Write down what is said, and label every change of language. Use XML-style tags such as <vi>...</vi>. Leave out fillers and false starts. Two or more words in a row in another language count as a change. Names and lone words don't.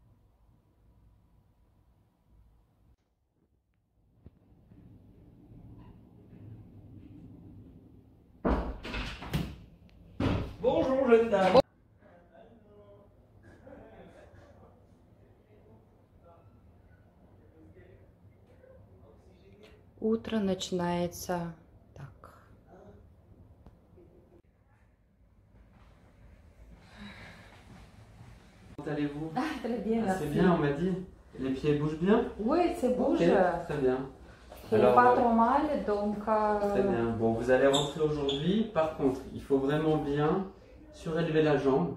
<fr>Bonjour jeune dame.</fr> <ru>Утро начинается так.</ru> <fr>Comment allez-vous? Très bien, C'est bien, on m'a dit. Les pieds bougent bien? Oui, c'est bouge. Ok, très bien. C'est pas trop mal, donc... Très bien. Bon, vous allez rentrer aujourd'hui. Par contre, il faut vraiment bien surélever la jambe.</fr>